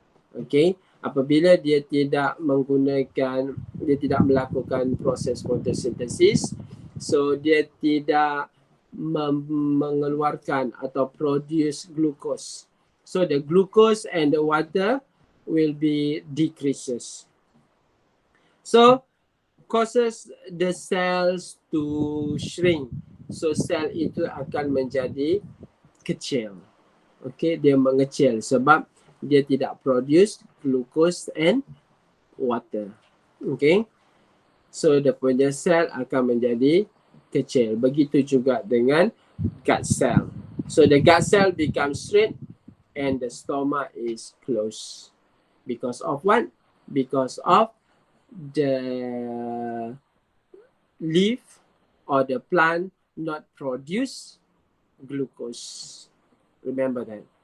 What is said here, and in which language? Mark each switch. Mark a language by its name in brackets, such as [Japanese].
[Malay] Okay, apabila dia tidak melakukan proses photosynthesis, so dia tidak mengeluarkan atau produce glucose. [English] So the glucose and the water will be decreases. So causes the cells to shrink. [Malay] So sel itu akan menjadi kecil. Okay, dia mengecil sebab dia tidak [English] produce glucose and water. [Malay] Okay, so dia punya sel akan menjadi kecil. Begitu juga dengan gut cell. [English] So the gut cell becomes straight and the stoma is closed. Because of what? Because of the leaf or the plant not produce glucose. Remember that.